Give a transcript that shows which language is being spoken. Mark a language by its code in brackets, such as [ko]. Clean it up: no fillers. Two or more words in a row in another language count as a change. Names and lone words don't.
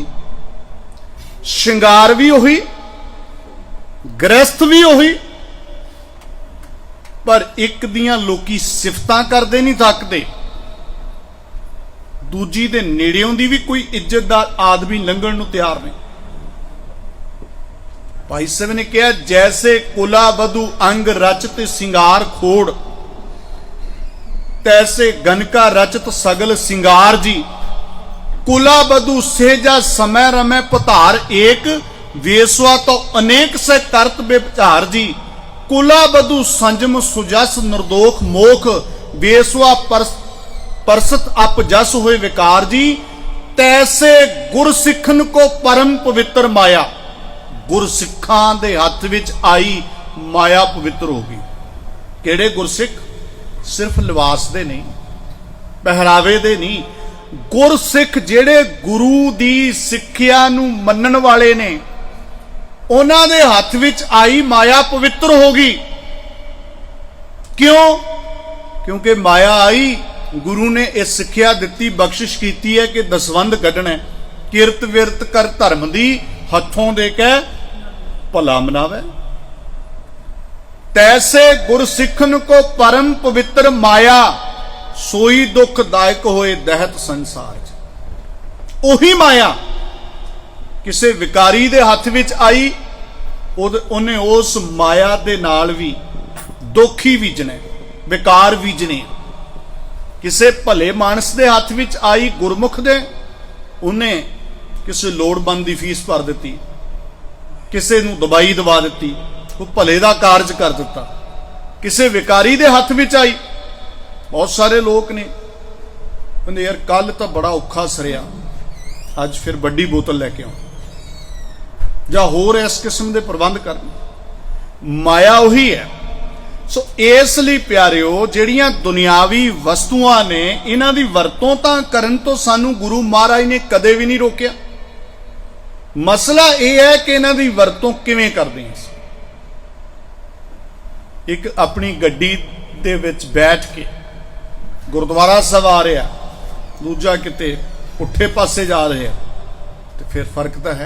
[pa] ਸ਼ਿੰਗਾਰ ਵੀ ਉਹੀ, ਗ੍ਰਸਤ ਵੀ ਉਹੀ, ਪਰ ਇੱਕ ਦੀਆਂ ਲੋਕੀ ਸਿਫਤਾਂ ਕਰਦੇ ਨਹੀਂ ਥੱਕਦੇ, ਦੂਜੀ ਦੇ ਨੇੜਿਓਂ ਦੀ ਵੀ ਕੋਈ ਇੱਜ਼ਤਦਾਰ ਆਦਮੀ ਲੰਘਣ ਨੂੰ ਤਿਆਰ ਨਹੀਂ। ਭਾਈ ਸਾਹਿਬ ਨੇ ਕਿਹਾ, [bra] ਜੈਸੇ ਕੁਲਾ ਬਧੂ ਅੰਗ ਰਚਤ ਸਿੰਗਾਰ ਖੋੜ, ਤੈਸੇ ਗਨਕਾ ਰਚਤ ਸਗਲ ਸਿੰਗਾਰ ਜੀ। ਕੁਲਾ ਬਧੂ ਸੇਜਾ समय रमै पधार एक, वेसवा तो अनेक से करत बेचार जी। कुला बधू संजम सुजस निर्दोख मोख, वेसवा परसत अप जस हुए विकार जी। तैसे गुरसिखन को परम पवित्र माया, [pa] ਗੁਰਸਿੱਖਾਂ ਦੇ ਹੱਥ ਵਿੱਚ ਆਈ ਮਾਇਆ ਪਵਿੱਤਰ ਹੋ ਗਈ। ਕਿਹੜੇ ਗੁਰਸਿੱਖ? ਸਿਰਫ਼ ਲਿਬਾਸ ਦੇ ਨਹੀਂ, ਪਹਿਰਾਵੇ ਦੇ ਨਹੀਂ, गुरसिख ਜਿਹੜੇ ਗੁਰੂ ਦੀ ਸਿੱਖਿਆ ਨੂੰ ਮੰਨਣ ਵਾਲੇ ਨੇ, ਉਹਨਾਂ ਦੇ ਹੱਥ ਵਿੱਚ ਆਈ ਮਾਇਆ ਪਵਿੱਤਰ ਹੋ ਗਈ। ਕਿਉਂ? ਕਿਉਂਕਿ ਮਾਇਆ ਆਈ, ਗੁਰੂ ਨੇ ਇਹ ਸਿੱਖਿਆ ਦਿੱਤੀ, ਬਖਸ਼ਿਸ਼ ਕੀਤੀ ਹੈ ਕਿ ਦਸਵੰਧ ਕੱਢਣਾ, ਕਿਰਤ ਵਿਰਤ ਕਰ ਧਰਮ ਦੀ, ਹੱਥੋਂ ਦੇ ਕੇ ਭਲਾ ਮਨਾਵੇ। [bra] ਤੈਸੇ ਗੁਰਸਿੱਖਨ ਕੋ ਪਰਮ ਪਵਿੱਤਰ ਮਾਇਆ, सोई दुखदायक होए दहत संसार। [pa] ਉਹੀ ਮਾਇਆ ਕਿਸੇ ਵਿਕਾਰੀ ਦੇ ਹੱਥ ਵਿੱਚ ਆਈ, ਉਹਨੇ ਉਸ ਮਾਇਆ ਦੇ ਨਾਲ ਵੀ ਦੁੱਖ ਹੀ ਬੀਜਣੇ, ਵਿਕਾਰ ਬੀਜਣੇ। ਕਿਸੇ ਭਲੇ ਮਾਨਸ ਦੇ ਹੱਥ ਵਿੱਚ ਆਈ ਗੁਰਮੁਖ ਦੇ, ਉਹਨੇ ਕਿਸੇ ਲੋੜਵੰਦ ਦੀ ਫੀਸ ਭਰ ਦਿੱਤੀ, ਕਿਸੇ ਨੂੰ ਦਵਾਈ ਦਵਾ ਦਿੱਤੀ, ਉਹ ਭਲੇ ਦਾ ਕਾਰਜ ਕਰ ਦਿੱਤਾ। ਕਿਸੇ ਵਿਕਾਰੀ ਦੇ ਹੱਥ ਵਿੱਚ ਆਈ, ਬਹੁਤ ਸਾਰੇ ਲੋਗ ਨੇ ਕਹਿਤੇ ਯਾਰ ਕੱਲ੍ਹ ਤਾਂ ਬੜਾ ਔਖਾ ਸਰਿਆ, ਅੱਜ ਫਿਰ ਬੜੀ ਬੋਤਲ ਲੈ ਕੇ ਆਓ, ਜਾਂ ਹੋਰ ਇਸ ਕਿਸਮ ਕੇ ਪ੍ਰਬੰਧ ਕਰ। ਮਾਇਆ ਉਹੀ ਹੈ। ਸੋ ਇਸ ਲਿਏ ਪਿਆਰਿਓ, ਜਿਹੜੀਆਂ ਦੁਨਿਆਵੀ ਵਸਤੂਆਂ ਨੇ, ਇਨ੍ਹਾਂ ਦੀ ਵਰਤੋਂ ਤਾਂ ਕਰਨ ਤੋਂ ਸਾਨੂੰ ਗੁਰੂ ਮਹਾਰਾਜ ਨੇ ਕਦੇ ਭੀ ਨਹੀਂ ਰੋਕਿਆ। ਮਸਲਾ ਯਹ ਹੈ ਕਿ ਇਨ੍ਹਾਂ ਦੀ ਵਰਤੋਂ ਕਿਵੇਂ ਕਰਦੇ ਹਾਂ। ਏਕ ਅਪਨੀ ਗੱਡੀ ਦੇ ਵਿੱਚ ਬੈਠ ਕੇ ਗੁਰਦੁਆਰਾ ਸਾਹਿਬ ਆ ਰਿਹਾ, ਦੂਜਾ ਕਿਤੇ ਪੁੱਠੇ ਪਾਸੇ ਜਾ ਰਹੇ, ਤਾਂ ਫਿਰ ਫ਼ਰਕ ਤਾਂ ਹੈ।